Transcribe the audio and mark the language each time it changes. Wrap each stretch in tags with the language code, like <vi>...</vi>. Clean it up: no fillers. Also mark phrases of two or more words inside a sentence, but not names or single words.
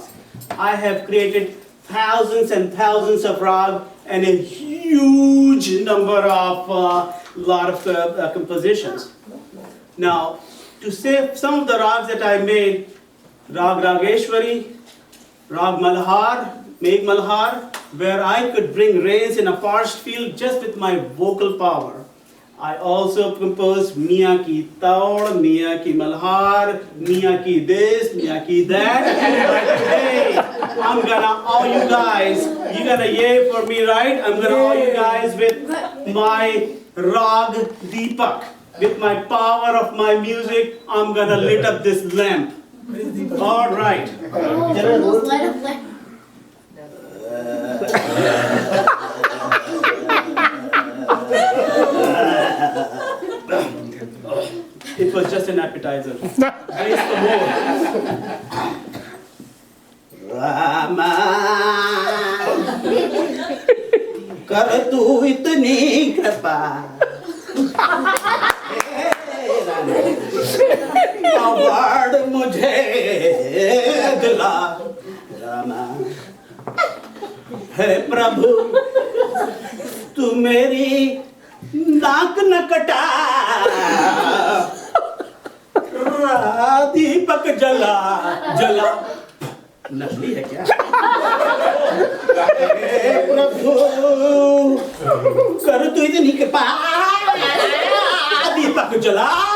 <en>I have created thousands and thousands of rags and a huge number of compositions. Now, to say some of the rags that I made, Rag Rageshwari, Rag Malhar, Megh Malhar, where I could bring rains in a parched field just with my vocal power. I also composed Miya Ki Taud, Miya Ki Malhar, Miya Ki this, Miya Ki that. But hey, I'm gonna awe you guys. You gonna yay for me, right? I'm gonna awe you guys with my Rag Deepak. With my power of my music, I'm gonna lit up this lamp. All right. It was just an appetizer. Raise the more. Rama,</en> <hi>कर तू इतनी कृपा अवार्ड मुझे दिला रामा हे प्रभु तू मेरी नाक न कटा दीपक जला जला नकली है क्या हे प्रभु कर तू इतनी कृपा दीपक जला</hi>